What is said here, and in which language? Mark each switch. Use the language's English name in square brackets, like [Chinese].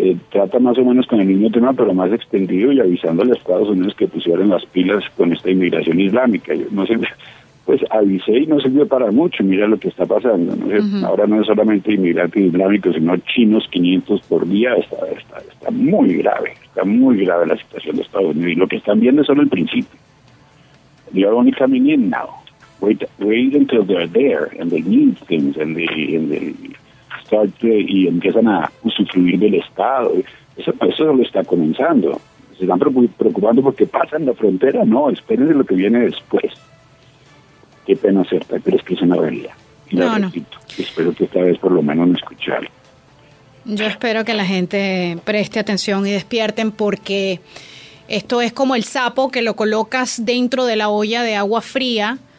[Spanish] Trata más o menos con el mismo tema, pero más extendido, y avisándole a Estados Unidos que pusieran las pilas con esta inmigración islámica. Yo no sé. Pues avisé y no sirvió para mucho. Mira lo que está pasando, ¿no? Uh-huh. Ahora no es solamente inmigrantes islámicos, sino chinos 500 por día. Está muy grave la situación de Estados Unidos. Y lo que están viendo es solo el principio. [English] They are only coming in now. Wait until they're there and they need things and they start [Spanish] y empiezan a usufruir del Estado. Eso solo está comenzando. Se están preocupando porque pasan la frontera. No, espérense lo que viene después. Qué pena hacerte, pero es que es una realidad. Y repito, espero que esta vez por lo menos me escucharan. Yo espero que la gente preste atención y despierten, porque esto es como el sapo que lo colocas dentro de la olla de agua fría.